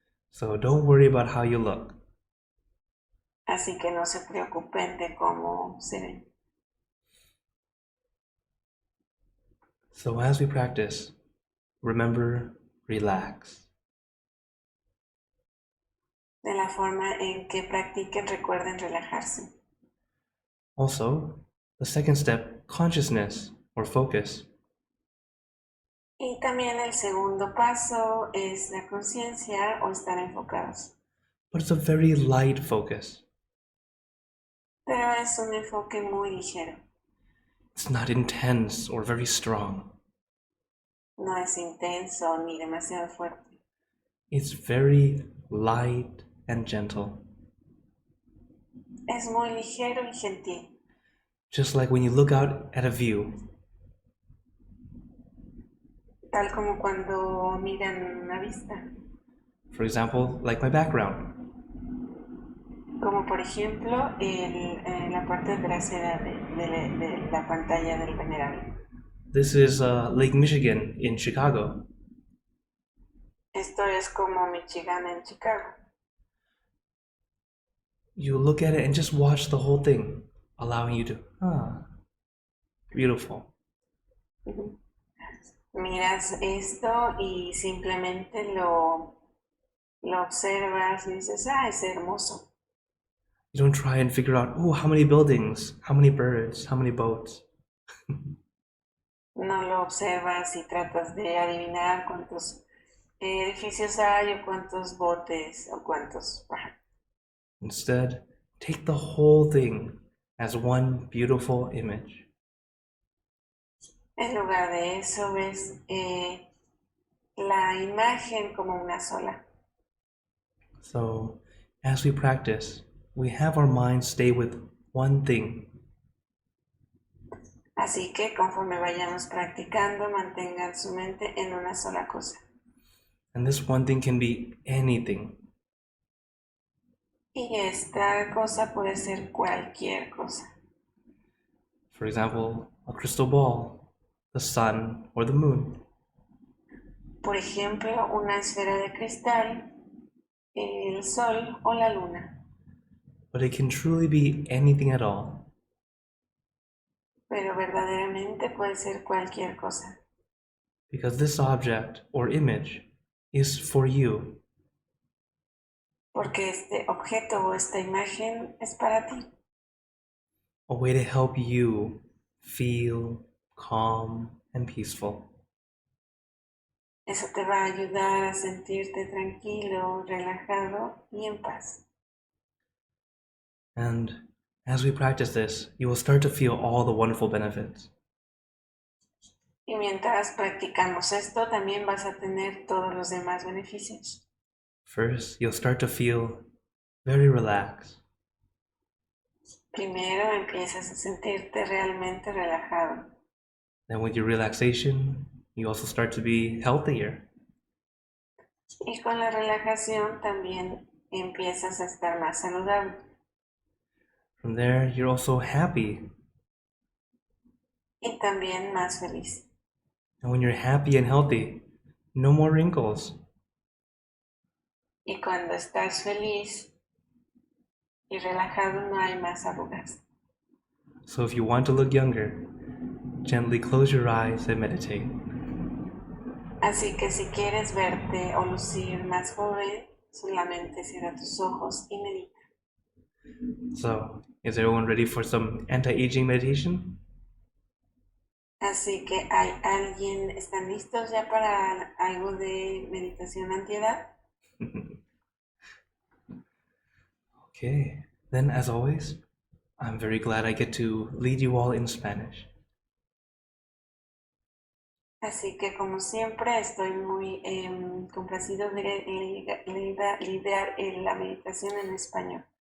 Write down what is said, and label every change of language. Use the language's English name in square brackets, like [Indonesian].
[English] So don't worry about how you look. [Spanish] Así que no se preocupen de cómo se ven. [English] So as we practice, remember, relax. [Spanish] De la forma en que practiquen, recuerden relajarse. [English] Also, the second step, consciousness or focus. [Spanish] Y también el segundo paso es la conciencia o estar enfocados. [English] But it's a very light focus. [Spanish] Pero es un enfoque muy ligero. [English] It's not intense or very strong. [Spanish] No es intenso ni demasiado fuerte. [English] It's very light and gentle. [Spanish] Es muy ligero y gentil. [English] Just like when you look out at a view, [Spanish] Tal como cuando miran una vista. [English] for example, like my background. [Spanish] Como por ejemplo la parte trasera de la pantalla del venerable. [English] This is Lake Michigan in Chicago. [Spanish] Esto es como Michigan en Chicago. [English] You look at it and just watch the whole thing, allowing you to, beautiful. [Spanish] Miras esto y simplemente lo observas y dices, es hermoso. [English] You don't try and figure out, oh, how many buildings, how many birds, how many boats. [Spanish] No lo observas y tratas de adivinar cuántos edificios hay o cuántos botes o cuántos pájaros. [English] Instead, take the whole thing as one beautiful image. [Spanish] En lugar de eso ves la imagen como una sola. [English] So, as we practice, we have our minds stay with one thing. [Spanish] Así que conforme vayamos practicando, mantengan su mente en una sola cosa. [English] And this one thing can be anything. [Spanish] Y esta cosa puede ser cualquier cosa. [English] For example, a crystal ball, the sun, or the moon. [Spanish] Por ejemplo, una esfera de cristal, el sol o la luna. [English] But it can truly be anything at all. [Spanish] Pero verdaderamente puede ser cualquier cosa. [English] Because this object or image is for you. [Spanish] Porque este objeto o esta imagen es para ti. [English] A way to help you feel calm and peaceful. [Spanish] Eso te va a ayudar a sentirte tranquilo, relajado y en paz. [English] And as we practice this, you will start to feel all the wonderful benefits. [Spanish] Y mientras practicamos esto, también vas a tener todos los demás beneficios. [English] First, you'll start to feel very relaxed. [Spanish] Primero empiezas a sentirte realmente relajado. [English] Then with your relaxation, you also start to be healthier. [Spanish] Y con la relajación también empiezas a estar más saludable. [English] From there, you're also happy. [Spanish] Y también más feliz. [English] And when you're happy and healthy, no more wrinkles. [Spanish] Y cuando estás feliz y relajado, no hay más arrugas. [English] So if you want to look younger, gently close your eyes and meditate. [Spanish] Así que si quieres verte o lucir más joven, solamente cierra tus ojos y medita. [English] So, is everyone ready for some anti-aging meditation? [Spanish] Así que ¿están listos ya para algo de meditación antiedad? [English] Okay, then as always, I'm very glad I get to lead you all in Spanish. [Spanish] Así que como siempre estoy muy complacido de liderar la meditación en español.